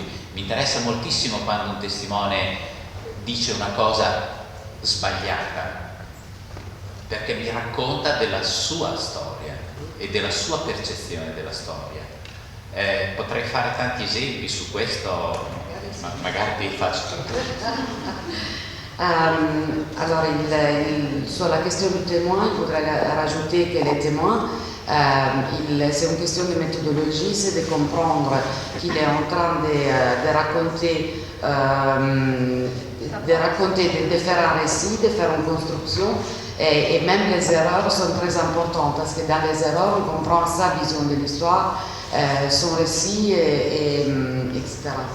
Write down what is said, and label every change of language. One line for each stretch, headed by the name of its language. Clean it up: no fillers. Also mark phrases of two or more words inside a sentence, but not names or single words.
Italian: Mi interessa moltissimo quando un testimone dice una cosa sbagliata, perché mi racconta della sua storia e della sua percezione della storia. Potrei fare tanti esempi su questo, ma magari vi faccio.
French: Alors, sur la question du témoin, il faudrait rajouter que les témoins, c'est une question de méthodologie, c'est de comprendre qu'il est en train de raconter, de faire un récit, de faire une construction, et même les erreurs sont très importantes, parce que dans les erreurs, on comprend sa vision de l'histoire, son récit, etc.